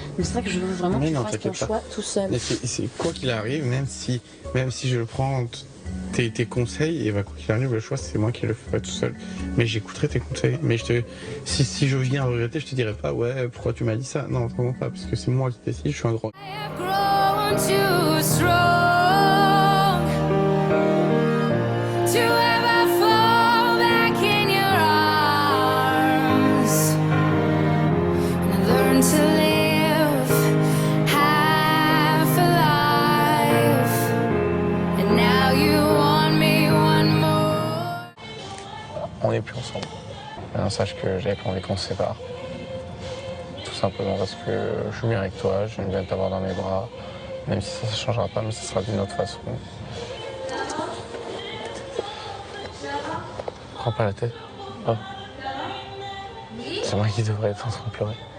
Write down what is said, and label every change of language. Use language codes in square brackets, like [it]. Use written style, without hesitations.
[fr] Mais c'est vrai que je veux vraiment que tu fasses ton choix tout seul. Mais c'est quoi qu'il arrive, même si je prends tes conseils, et quoi qu'il arrive, le choix c'est moi qui le ferai tout seul. Mais j'écouterai tes conseils. Mais si je viens à regretter, je te dirai pas ouais pourquoi tu m'as dit ça. Non vraiment pas, parce que c'est moi qui décide, je suis un grand. [en] Too strong to ever fall back in your arms and learn to live half alive and now you want me one more. [fr] On n'est plus ensemble. Maintenant, sache que j'avais pas envie qu'on se sépare. Tout simplement parce que je suis bien avec toi, j'aime bien t'avoir dans mes bras. Même si ça ne changera pas, mais ce sera d'une autre façon. Prends pas la tête. Oh. C'est moi qui devrais être en train de pleurer.